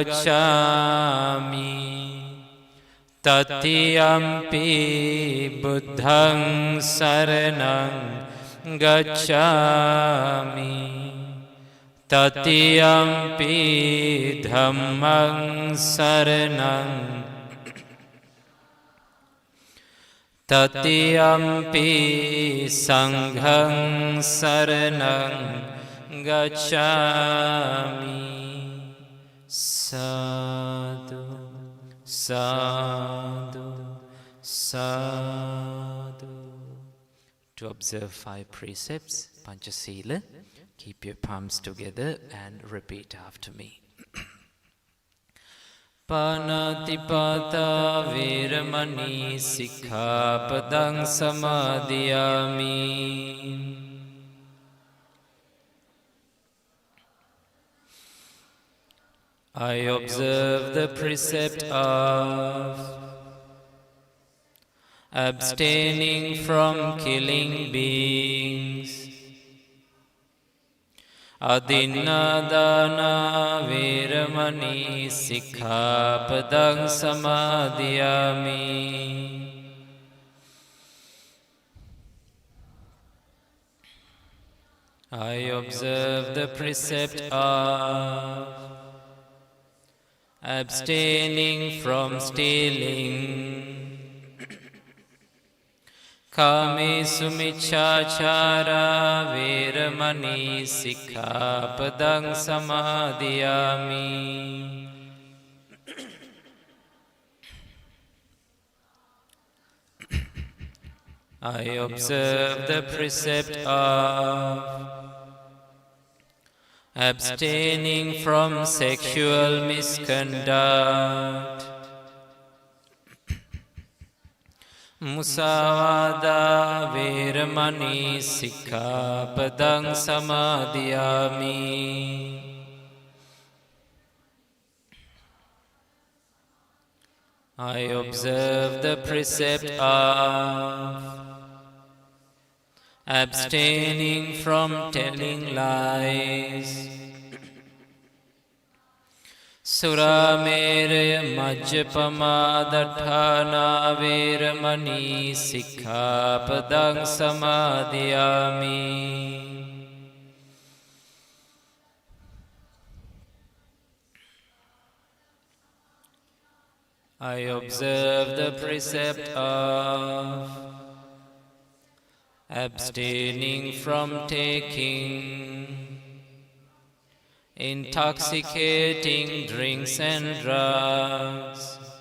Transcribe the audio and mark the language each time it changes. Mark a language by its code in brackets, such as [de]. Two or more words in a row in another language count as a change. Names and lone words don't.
[pi] gacchāmi, Tatiyampi Buddhaṃ saranam gacchāmi, Tatiyampi Dhammaṃ saranam, Tatiyampi Sanghaṃ saranam gacchāmi. Sadhu, sadhu, sadhu. [en] To observe 5 precepts, Panchasila. Keep your palms together and repeat after me. [pi] Panatipata viramani sikkhapadang samadhiyami. [en] I observe the precept of abstaining from killing beings. [pi] Adinadana viramani sikkhapadang samadhiyami. [en] I observe the precept of abstaining from stealing. [pi] Kamesu miccāchāra viramani sikkhapadang samadhiyami. [en] I observe the precept of abstaining from sexual misconduct. [pi] Musavada viramani sikkhapadang samadhiyami. [en] I observe the precept of abstaining from telling lies. [pi] Surameraya majjapamadatthana viramani sikkhapadang samadhiyami. [en] I observe the precept of abstaining from taking intoxicating drinks and drugs.